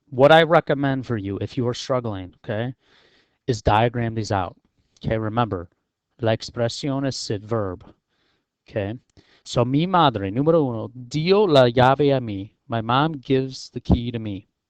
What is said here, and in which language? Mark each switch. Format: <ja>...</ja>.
<en>What I recommend for you if you are struggling, okay, is diagram these out. Okay. Remember,</en> <es>la expresión es Sid Verb. Okay. So mi madre, número uno, dio la llave a mí.</es> <en>My mom gives the key to me.</en>